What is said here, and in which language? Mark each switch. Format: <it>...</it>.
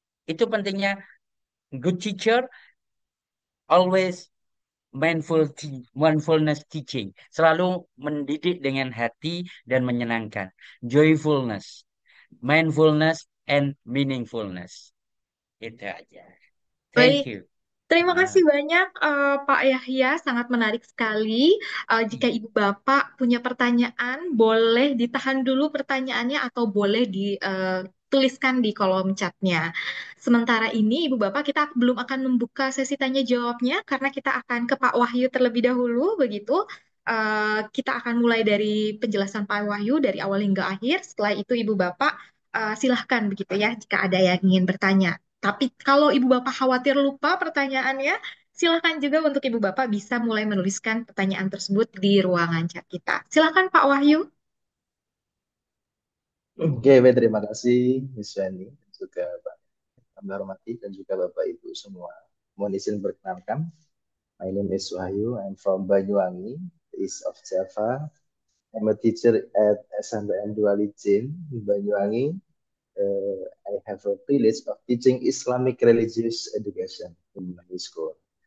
<id>Itu pentingnya</id> <en>good teacher always mindfulness teaching.</en> <id>Selalu mendidik dengan hati dan menyenangkan.</id> <en>Joyfulness, mindfulness, and meaningfulness.</en> <id>Itu aja.</id> <en>Thank you.</en> <id>terima Ah, kasih banyak Pak Yahya, sangat menarik sekali. Jika Ibu Bapak punya pertanyaan, boleh ditahan dulu pertanyaannya atau boleh dituliskan di kolom chatnya. Sementara ini, Ibu Bapak, kita belum akan membuka sesi tanya jawabnya karena kita akan ke Pak Wahyu terlebih dahulu, begitu. Kita akan mulai dari penjelasan Pak Wahyu dari awal hingga akhir. Setelah itu, Ibu Bapak, silahkan begitu ya, jika ada yang ingin bertanya. Tapi kalau Ibu Bapak khawatir lupa pertanyaannya, silakan juga untuk Ibu Bapak bisa mulai menuliskan pertanyaan tersebut di ruangan chat kita. Silakan Pak Wahyu. Oke, baik, terima kasih Miss Yani dan juga Pak kami hormati dan juga Bapak Ibu semua. Mohon izin berkenalkan.</id> <en>My name is Wahyu. I'm from Banyuwangi, East of Java. I'm a teacher at SMBN Dualijin in Banyuwangi. I have a privilege of teaching Islamic religious education in my school.</en>